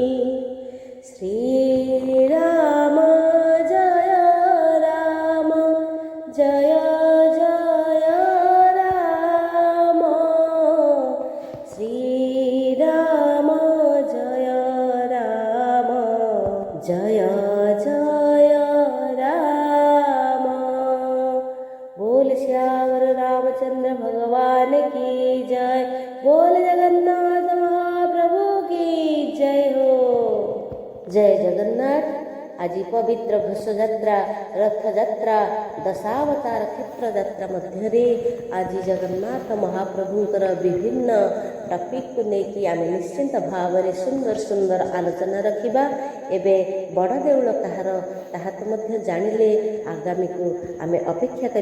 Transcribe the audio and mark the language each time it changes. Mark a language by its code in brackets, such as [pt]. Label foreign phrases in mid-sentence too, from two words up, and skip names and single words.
[or] ଶ୍ରୀରାମ ଜୟ ରାମ ଜୟ ଜୟ ରାମ ଶ୍ରୀରାମ ଜୟ ରାମ ଜୟ ଜୟ ରାମ। [hi] बोल श्यावर रामचंद्र भगवान की जय। बोल जगन्नाथ महाप्रभु की जय हो। जय जगन्नाथ। [or] ଆଜି ପବିତ୍ର ଘୋଷଯାତ୍ରା, ରଥଯାତ୍ରା, ଦଶାବତାର କ୍ଷେତ୍ରଯାତ୍ରା ମଧ୍ୟରେ ଆଜି ଜଗନ୍ନାଥ ମହାପ୍ରଭୁଙ୍କର ବିଭିନ୍ନ ଟପିକକୁ ନେଇକି ଆମେ ନିଶ୍ଚିନ୍ତ ଭାବରେ ସୁନ୍ଦର ସୁନ୍ଦର ଆଲୋଚନା ରଖିବା। ଏବେ ବଡ଼ ଦେଉଳ କାହାର ତାହାକୁ ମଧ୍ୟ ଜାଣିଲେ ଆଗାମୀକୁ ଆମେ ଅପେକ୍ଷା କରିବା।